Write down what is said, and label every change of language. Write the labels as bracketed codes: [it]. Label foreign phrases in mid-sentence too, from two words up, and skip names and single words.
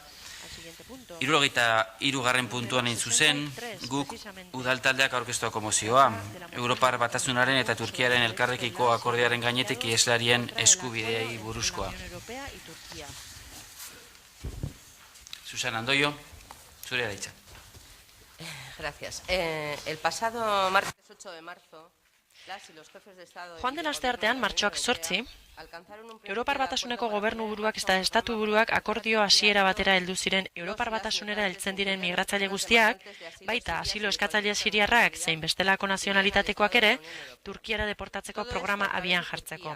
[eu] 73. puntuan egin zuzen, guk udaltaldeak aurkeztuako mozioa. Europar Batasunaren eta Turkiaren elkarrekiko akordioaren gainetik iheslarien eskubideei buruzkoa. Susana Andoyo, zure da hitza. [es] Gracias. El pasado martes 8 de marzo, las y los jefes de Estado... [eu] Joan den asteartean, martxoak 8, Europar Batasuneko gobernu buruak eta estatu buruak akordio hasiera batera heldu ziren Europar Batasunera heltzen diren migratzaile guztiak, baita asilo eskatzaile siriarrak zein bestelako nazionalitatekoak ere, Turkiara deportatzeko programa abian jartzeko.